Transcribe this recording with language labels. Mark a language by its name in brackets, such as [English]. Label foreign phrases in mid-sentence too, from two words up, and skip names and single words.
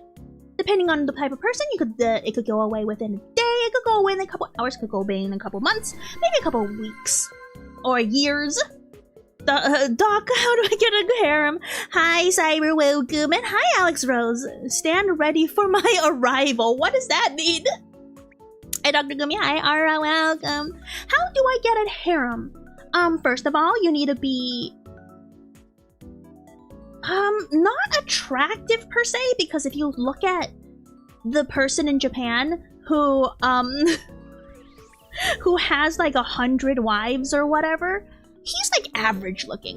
[English] Depending on the type of person, it could go away within a day, it could go away in a couple hours, it could go away in a couple months, maybe a couple weeks or years. Doc, how do I get a harem? Hi, Cyber, welcome, and hi, Alex Rose. Stand ready for my arrival. What does that mean? Hi, Dr. Guumi. Hi, Ara, welcome. How do I get a harem? First of all, you need to be not attractive per se, because if you look at the person in Japan who has like 100 wives or whatever, he's like average looking.